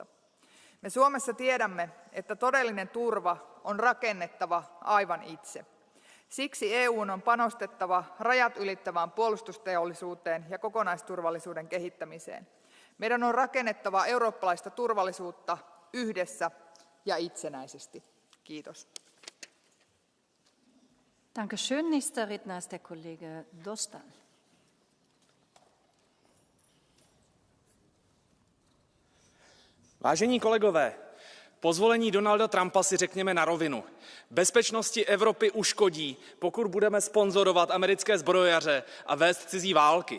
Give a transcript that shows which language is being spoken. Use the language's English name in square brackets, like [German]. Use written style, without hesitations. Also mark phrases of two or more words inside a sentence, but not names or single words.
[Finnish] Me Suomessa tiedämme, että todellinen turva on rakennettava aivan itse. Siksi EU:n on panostettava rajat ylittävään puolustusteollisuuteen ja kokonaisturvallisuuden kehittämiseen. Meidän on rakennettava eurooppalaista turvallisuutta yhdessä ja itsenäisesti. Kiitos. [German] Dankeschön. Nächster Redner ist der Kollege Dostal. [Czech] Vážení kolegové, po zvolení Donalda Trumpa si řekněme na rovinu. Bezpečnosti Evropy uškodí, pokud budeme sponzorovat americké zbrojaře a vést cizí války.